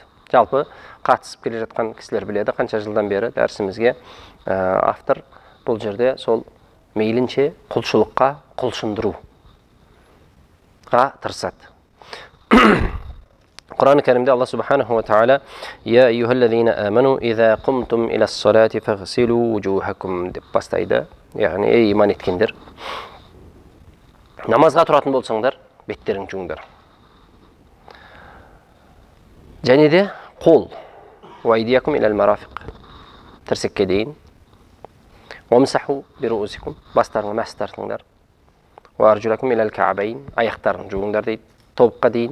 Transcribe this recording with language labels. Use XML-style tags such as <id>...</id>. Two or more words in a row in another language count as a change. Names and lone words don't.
<kk>Жалпы қатысып келе жатқан кісілер біледі, қанша жылдан бері дәрісімізге автор бұл жерде сол мейлінше құлшылыққа құлшындыруға тырысады. Құран кәрімде Алла</kk> <ar>سبحانه وتعالى «يا أيها الذين آمنوا إذا قمتم إلى الصلاة فاغسلوا وجوهكم»</ar> <kk>деп бастайды. Яғни, ей иман еткендер, намазға тұратын болсаңдар, беттерің жуыңдар. Және де қол,</kk> <ar>«وأيديكم إلى المرافق»</ar> <kk>тірсекке дейін,</kk> <ar>«وامسحوا برءوسكم»</ar> <kk>бастарыңа мәс тартыңдар,</kk> <ar>«وأرجلكم إلى الكعبين»</ar> <kk>аяқтарын жуыңдар дейді, тобыққа дейін.</kk>